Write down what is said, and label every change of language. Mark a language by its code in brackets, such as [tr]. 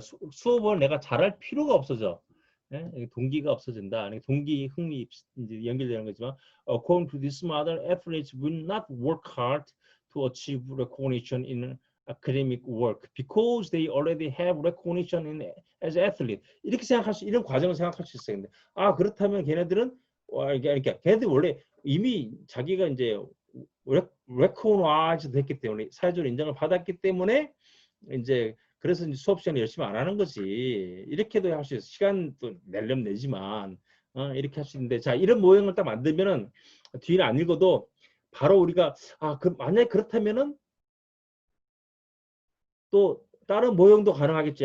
[ko] 수업을 내가 잘할 필요가 없어져. 예? 동기가 없어진다. 동기, 흥미 이제 연결되는 거지만, [en] according to this model, athletes will not work hard to achieve recognition in academic work because they already have recognition as athlete. [ko] 이런 과정을 생각할 수 있어요. 근데 그렇다면 걔네들은 그러니까 걔네들 원래 이미 자기가 이제 레코나이즈 됐기 때문에 사회적으로 인정을 받았기 때문에 이제 그래서 이제 수업 시간에 열심히 안 하는 거지. 이렇게도 할 수 있어. 시간도 내려면 내지만 이렇게 할 수 있는데 자 이런 모형을 딱 만들면은 뒤를 안 읽어도 바로 우리가 만약에 그렇다면은 또 다른 모형도 가능하겠죠.